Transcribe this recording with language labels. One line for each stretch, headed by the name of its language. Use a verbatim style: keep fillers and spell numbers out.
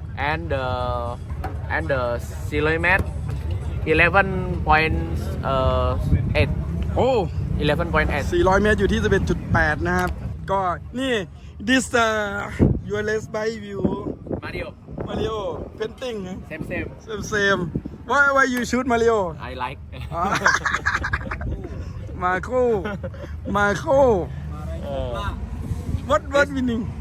English: and the and the cilimet eleven point eight โอ้ eleven point eight.
Thai: สี่ร้อย เมตรอยู่ที่ สิบเอ็ดจุดแปด นะครับ ก็นี่
English: This uh, your last bike you Mario, Mario painting same same. same same. Why why you shoot Mario? I like. Marco, Marco. Uh, What what meaning?